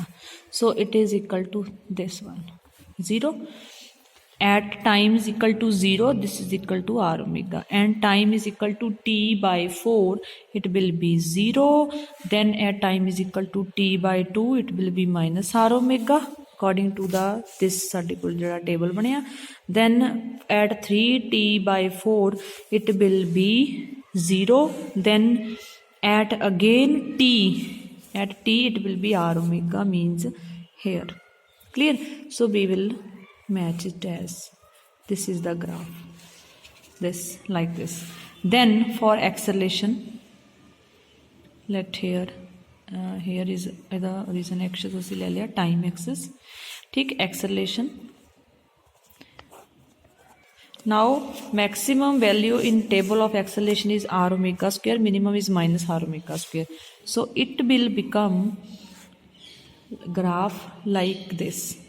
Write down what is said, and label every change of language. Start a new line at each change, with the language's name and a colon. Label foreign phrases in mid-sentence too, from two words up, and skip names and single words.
English: So it is equal to this one, 0. At time is equal to 0, this is equal to r omega, and time is equal to t by 4, it will be 0. Then at time is equal to t by 2, it will be minus r omega according to the this
Punjabi: ਸਾਡੇ ਕੋਲ ਜਿਹੜਾ
English: table ਬਣਿਆ. Then at 3t by 4, it will be 0. Then at again t, at t it will be r omega, means here. Clear? So we will match it as this is the graph, this like this. Then for acceleration, let here here is the reason axis
Hindi: उसी ले लिया,
English: time axis, ठीक. Acceleration, now maximum value in table of acceleration is r omega square, minimum is minus r omega square. So it will become graph like this.